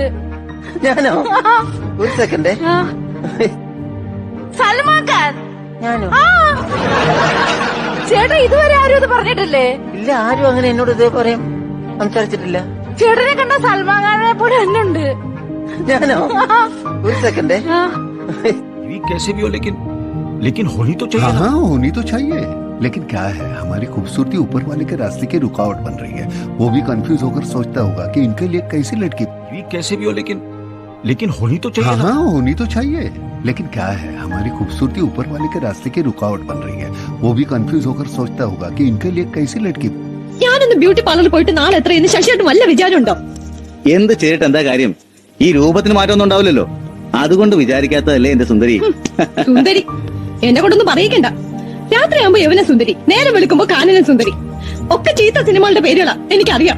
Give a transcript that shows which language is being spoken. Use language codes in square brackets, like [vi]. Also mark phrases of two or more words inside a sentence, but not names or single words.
[ml] ഞാനോ? ഒരു സെക്കൻഡ്. സൽമാൻ ഖാൻ ഞാനോ? ചേട്ടാ ഇതുവരെ ആരും ഇത് പറഞ്ഞിട്ടില്ലേ? ഇല്ല, ആരും അങ്ങനെ എന്നോട് ഇതേ പറയും സംസാരിച്ചിട്ടില്ല. ചേട്ടനെ കണ്ട സൽമാൻ ഖാനെ പോലെ തന്നെ ഉണ്ട്. ഞാനോ? ഒരു സെക്കൻഡ്. [hi] बीवी कैसे भी हो लेकिन होनी तो चाहिए ना। हाँ होनी तो चाहिए, लेकिन क्या है हमारी खूबसूरती ऊपर वाले के रास्ते की रुकावट बन रही है। वो भी कंफ्यूज होकर सोचता होगा कि इनके लिए कैसी लड़की। बीवी कैसे भी हो लेकिन होनी तो चाहिए ना। हाँ होनी तो चाहिए, लेकिन क्या है हमारी खूबसूरती ऊपर वाले के रास्ते की रुकावट बन रही है। वो भी कंफ्यूज होकर सोचता होगा कि इनके लिए कैसी लड़की। [ml] ഞാനൊന്ന് ബ്യൂട്ടി പാർലറിൽ പോയിട്ട് നാളെ എത്രയെന്ന് ശശിയായിട്ട് വല്ല വിചാരമുണ്ടോ? എന്ത് ചെയ്തിട്ട് എന്താ കാര്യം? ഈ രൂപത്തിന് മാറ്റമൊന്നും ഉണ്ടാവില്ലല്ലോ. അതുകൊണ്ട് വിചാരിക്കാത്തതല്ലേ എന്റെ സുന്ദരി. സുന്ദരി എന്നെ കൊണ്ടൊന്നും പറയിക്കണ്ട. രാത്രിയാകുമ്പോ യവന സുന്ദരി, നേരം വെളുക്കുമ്പോ കാനന സുന്ദരി, ഒക്കെ ചീത്ത സിനിമകളുടെ പേരുകളാ എനിക്കറിയാം.